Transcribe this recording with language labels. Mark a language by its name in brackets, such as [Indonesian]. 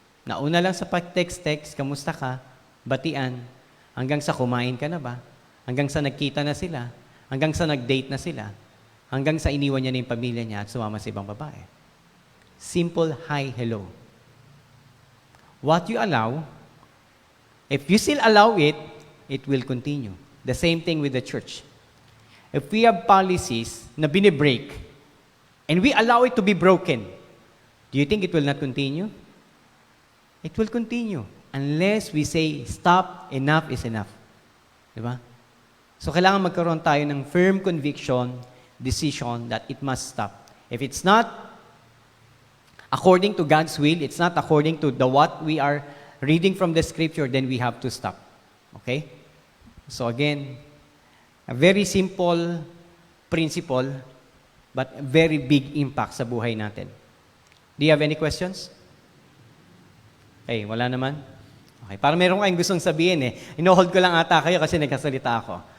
[Filipino] Nauna lang sa pag-text, kamusta ka, batian, hanggang sa kumain ka na ba, hanggang sa nagkita na sila, hanggang sa nag-date na sila, hanggang sa iniwan niya na yung pamilya niya at sumama sa ibang babae. [English] Simple hi, hello. What you allow, if you still allow it, it will continue. The same thing with the church. If we have policies [Filipino] na binibreak, [English] and we allow it to be broken, do you think it will not continue? It will continue unless we say, stop, enough is enough. Di ba? So [Filipino] kailangan magkaroon tayo ng [English] firm conviction, decision that it must stop. If it's not according to God's will, it's not according to what we are reading from the scripture, then we have to stop. Okay? So again, a very simple principle, but very big impact [Filipino] sa buhay natin. [English] Do you have any questions? [Filipino] Okay, wala naman? Okay, parang meron kayong gustong sabihin eh. Ino-hold ko lang ata kayo kasi nagkasalita ako.